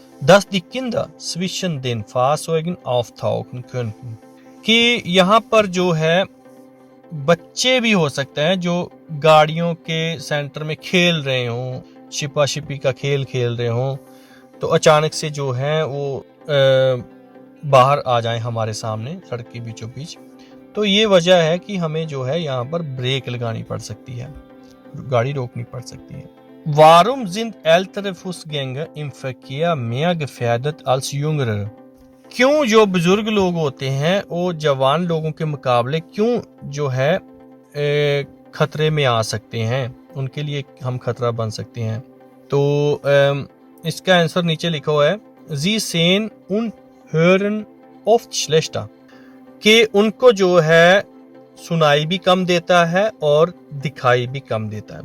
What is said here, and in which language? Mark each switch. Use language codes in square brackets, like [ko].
[de] 10 die Kinder zwischen den Fahrzeugen auftauchen könnten, [hi] कि यहाँ पर जो है बच्चे भी हो सकते हैं जो गाड़ियों के सेंटर में खेल रहे हों, छिपा छिपी का खेल खेल रहे हों, तो अचानक से जो है वो बाहर आ जाएं हमारे सामने सड़क के बीचों बीच, तो ये वजह है कि हमें जो है यहाँ पर ब्रेक लगानी पड़ सकती है, गाड़ी रोकनी पड़ सकती है। [de] Warum sind ältere Fußgänger im Verkehr mehr gefährdet als jüngere? [hi] क्यों जो बुजुर्ग लोग होते हैं वो जवान लोगों के मुकाबले क्यों जो है खतरे में आ सकते हैं, उनके लिए हम खतरा बन सकते हैं? तो इसका आंसर नीचे लिखा हुआ है, [de] Sie sehen und hören oft schlechter, [hi] कि उनको जो है सुनाई भी कम देता है और दिखाई भी कम देता है।